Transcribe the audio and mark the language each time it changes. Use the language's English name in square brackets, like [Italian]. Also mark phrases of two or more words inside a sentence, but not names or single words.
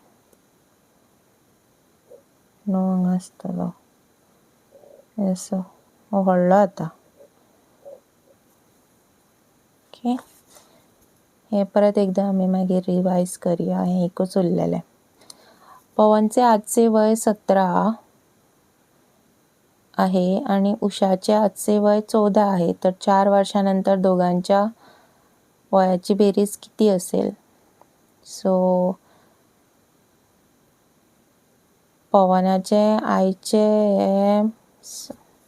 [Konkani] 9 हांगा आसतलो. असो हो व्हडलो जाता. ओके. हे परत एकदां आमी मागीर रिवायज करया. हें एकूच उरलेलें. [Marathi] पवनचे आजचे वय 17 आहे आणि उषाचे आजचे वय 14 आहे, तर 4 वर्षानंतर दोघांच्या वयाची बेरीज किती असेल? [Konkani] सो पवनाचे आयचे